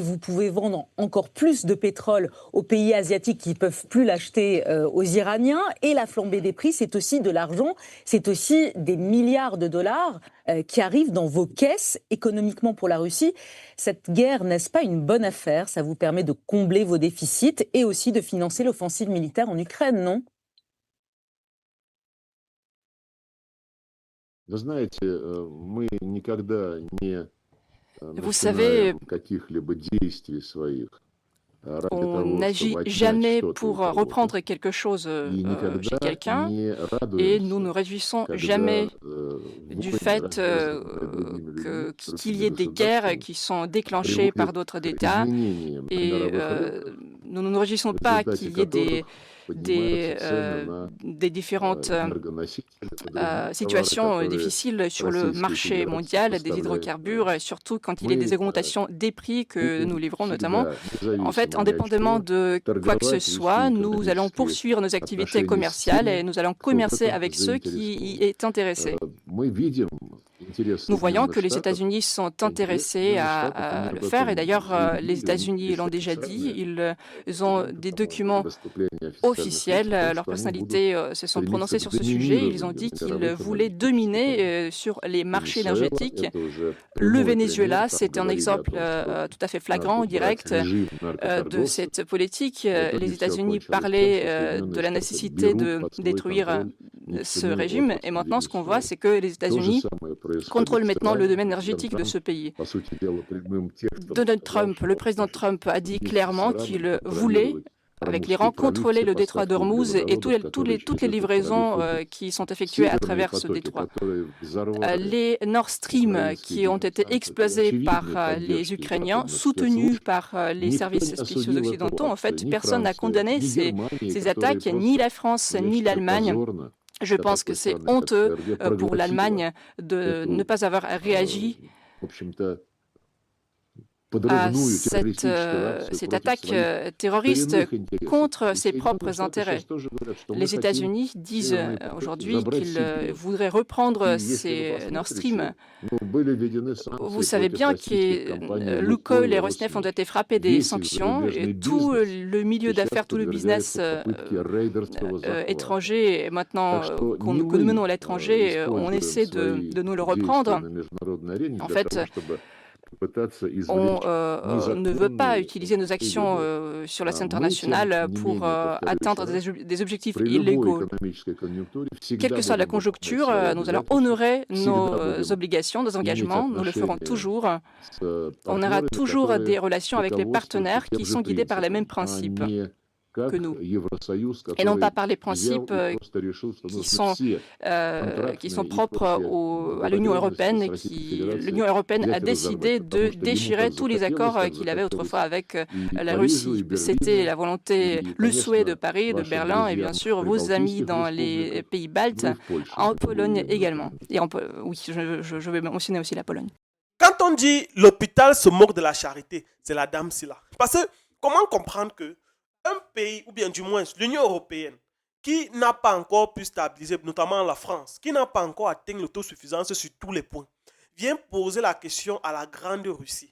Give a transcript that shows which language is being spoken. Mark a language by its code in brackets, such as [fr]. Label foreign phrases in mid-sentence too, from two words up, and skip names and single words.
[fr] Vous pouvez vendre encore plus de pétrole aux pays asiatiques qui ne peuvent plus l'acheter aux Iraniens, et la flambée des prix, c'est aussi de l'argent, c'est aussi des milliards de dollars qui arrivent dans vos caisses économiquement pour la Russie. Cette guerre, n'est-ce pas une bonne affaire? Ça vous permet de combler vos déficits et aussi de financer l'offensive militaire en Ukraine, non? [ru] Вы знаете, мы никогда не [fr] Vous savez, [ru] начинаем каких-либо действий своих ради [fr] on [ru] того, чтобы [fr] n'agit [ru] отнять [fr] jamais [ru] что-то у [fr] pour [ru] кого-то. [fr] reprendre quelque chose [ru] И [fr] chez [ru] никогда [fr] quelqu'un, [ru] не [fr] et nous ne [ru] радуемся, [fr] réjouissons [ru] когда [fr] jamais [ru] войны [fr] du fait [ru] развязаны другими людьми, [fr] qu'il y ait des guerres qui sont déclenchées par d'autres [ru] приводят к [fr] États, [ru] изменениям [fr] et [ru] мировых рынков, [fr] nous ne nous réjouissons [ru] в [fr] pas [ru] результате [fr] qu'il y ait [ru] которых поднимаются цены на [fr] des différentes [ru] энергоносители и другие товары, [fr] situations [ru] которые [fr] difficiles sur le [ru] Российская [fr] marché [ru] Федерация [fr] mondial des [ru] поставляет [fr] hydrocarbures, et surtout quand il y a des [ru] Мы [fr] augmentations des prix que nous livrons notamment. [ru] всегда, [fr] En fait, [ru] независимо ни от [fr] indépendamment [ru] чего, [fr] de quoi que ce [ru] торговать, [fr] soit, [ru] вести [fr] nous allons [ru] экономические [fr] poursuivre nos activités [ru] отношения с [fr] commerciales et [ru] теми, [fr] nous allons [ru] кто в [fr] commercer [ru] этом [fr] avec ceux qui y [ru] заинтересован. [fr] est intéressé. [ru] Мы видим интерес [fr] Nous voyons que [ru] Соединенных [fr] les [ru] Штатов. [fr] États-Unis sont [ru] Конгресс [fr] intéressés [ru] Соединенных [fr] à [ru] Штатов, они [fr] le [ru] об [fr] faire, et [ru] этом [fr] d'ailleurs, les [ru] заявили, [fr] États-Unis [ru] есть [fr] l'ont déjà dit, [ru] официальное [fr] ils ont des documents [ru] выступление официальных лиц [fr] officiels, [ru] о том, [fr] leurs [ru] что они будут [fr] personnalités se sont [ru] стремиться [fr] prononcées [ru] к [fr] sur ce sujet. Ils ont [ru] доминированию [fr] dit [ru] на [fr] qu'ils [ru] мировых [fr] voulaient [ru] энергетических [fr] dominer [ru] рынках. [fr] sur les marchés [ru] Венесуэла — [fr] énergétiques. [ru] это уже [fr] Le [ru] прямой [fr] Venezuela, [ru] пример. Там [fr] c'est un [ru] говорили о [fr] exemple [ru] том, что [fr] tout à fait [ru] надо [fr] flagrant, [ru] убрать [fr] direct, [ru] режим [fr] de [ru] наркоторговцев. [fr] cette politique. [ru] В итоге [fr] Les [ru] все [fr] États-Unis [ru] окончилось тем, что [fr] parlaient de [ru] Соединенные [fr] la [ru] Штаты [fr] nécessité [ru] берут [fr] de [ru] под свой [fr] détruire [ru] контроль [fr] ce [ru] нефтяную [fr] régime. Et [ru] отрасль [fr] maintenant, ce qu'on voit, [ru] Венесуэлы. [fr] c'est que les [ru] То же [fr] États-Unis [ru] самое происходит [fr] contrôlent [ru] с [fr] maintenant le [ru] Ираном. [fr] domaine [ru] Президент [fr] énergétique de [ru] Трамп, [fr] ce pays. [ru] по сути дела, прямым текстом [fr] Donald [ru] сказал, [fr] Trump, [ru] что [fr] le [ru] он [fr] président [ru] хочет [fr] Trump a dit [ru] вместе с [fr] clairement [ru] Ираном [fr] qu'il voulait, [ru] контролировать [fr] avec [ru] Ормузский [fr] l'Iran, [ru] пролив, [fr] contrôler [ru] все [fr] le détroit [ru] поставки [fr] d'Ormuz et [ru] углеводородов, которые [fr] toutes les [ru] через этот [fr] livraisons [ru] пролив идут. [fr] qui sont effectuées à [ru] Северные [fr] travers ce [ru] потоки, [fr] détroit. [ru] которые взорвали [fr] Les Nord Stream [ru] украинские [fr] qui ont été [ru] диверсанты, [fr] explosés par [ru] очевидной [fr] les [ru] поддержки [fr] Ukrainiens, [ru] западных [fr] soutenus [ru] спецслужб, [fr] par les [ru] никто [fr] services [ru] не [fr] spéciaux [ru] осудил эту [fr] occidentaux. En [ru] акцию, [fr] fait, [ru] ни [fr] personne n'a [ru] Франция, [fr] condamné [ru] ни Германия, [fr] ces [ru] которые [fr] attaques, ni [ru] просто, [fr] la France, [ru] я [fr] ni [ru] считаю, [fr] l'Allemagne. [ru] позорно [fr] Je [ru] для [fr] pense que [ru] такой [fr] c'est [ru] страны, как [fr] honteux [ru] ФРГ, [fr] pour [ru] проглотила [fr] l'Allemagne de ne [ru] эту, [fr] pas avoir réagi [ru] в общем-то, [fr] à [ru] подрывную террористическую акцию [fr] cette [ru] против [fr] attaque [ru] своих [fr] terroriste [ru] коренных интересов. [fr] contre [ru] И [fr] ses [ru] Соединенные [fr] propres [ru] Штаты [fr] intérêts. [ru] сейчас тоже говорят, что мы [fr] Les [ru] хотим [fr] États-Unis disent [ru] северные потоки [fr] aujourd'hui [ru] забрать [fr] qu'ils [ru] себе. [fr] voudraient [ru] И [fr] reprendre [ru] если вы [fr] ces Nord Stream. [ru] посмотрите, ну, были введены [fr] Vous [ru] санкции [fr] savez [ru] против [fr] bien [ru] российских [fr] que [ru] компаний [fr] Lukoil [ru] «Лукойл» [fr] et [ru] и [fr] Rosneft ont [ru] «Роснефть». [fr] été frappés des [ru] Весь их [fr] sanctions, [ru] зарубежный [fr] et tout [ru] бизнес [fr] le milieu [ru] сейчас [fr] d'affaires, tout le business [ru] подвергается попытке рейдерского захвата. [fr] étranger, et maintenant [ru] Так что [fr] que [ru] не [fr] nous menons à [ru] мы [fr] l'étranger, on [ru] используем [fr] essaie [ru] свои [fr] de nous le [ru] действия [fr] reprendre. [ru] на международной арене [fr] En [ru] для [fr] fait, [ru] того, чтобы попытаться [fr] on [ru] извлечь [fr] ne veut pas [ru] незаконные [fr] utiliser nos actions [ru] выгоды. [fr] sur la scène [ru] Мы, тем [fr] internationale [ru] не [fr] pour [ru] менее, повторюсь [fr] atteindre [ru] раз, [fr] des objectifs [ru] при любой [fr] illégaux. [ru] экономической конъюнктуре [fr] Quelle [ru] всегда [fr] que soit la [ru] будем выполнять [fr] conjoncture, [ru] свои [fr] nous allons [ru] обязательства, [fr] honorer [ru] всегда [fr] nos [ru] будем [fr] obligations, nos [ru] иметь [fr] engagements, nous le ferons [ru] отношения [fr] toujours. [ru] с [fr] On aura [ru] партнерами, [fr] toujours des [ru] которые [fr] relations avec les [ru] руководствуются [fr] partenaires [ru] тем [fr] qui [ru] же [fr] sont guidés par les mêmes [ru] принципом, [fr] principes [ru] а не [fr] que [ru] как [fr] nous, [ru] Евросоюз, [fr] et non pas [ru] который [fr] par les [ru] взял [fr] principes [ru] и просто решил, что [fr] qui [ru] нужно [fr] sont, [ru] все [fr] qui sont [ru] контрактные и [fr] propres [ru] прочие [fr] à l'Union [ru] договоренности [fr] européenne, [ru] с [fr] et [ru] Российской [fr] qui [ru] Федерацией [fr] l'Union européenne a [ru] взять и [fr] décidé [ru] разорвать, [fr] de [ru] потому что ему [fr] déchirer [ru] так [fr] tous les [ru] захотелось, [fr] accords [ru] так [fr] qu'il avait [ru] захотелось [fr] autrefois avec [ru] и [fr] la [ru] Парижу, и [fr] Russie. C'était la [ru] Берлину, [fr] volonté, [ru] и, [fr] le souhait de [ru] конечно, [fr] Paris, de [ru] вашим [fr] Berlin, et bien [ru] друзьям в [fr] sûr vos amis [ru] прибалтийских [fr] dans les [ru] республиках, [fr] pays baltes, [ru] ну и в Польше, [fr] en [ru] как вы [fr] Pologne [ru] уверенно [fr] également. [ru] знаете. [fr] Et oui, je vais mentionner aussi la Pologne. Quand on dit l'hôpital se moque de la charité, c'est la dame Silla. Parce que comment comprendre que un pays, ou bien du moins l'Union européenne, qui n'a pas encore pu stabiliser, notamment la France, qui n'a pas encore atteint l'autosuffisance sur tous les points, vient poser la question à la Grande Russie.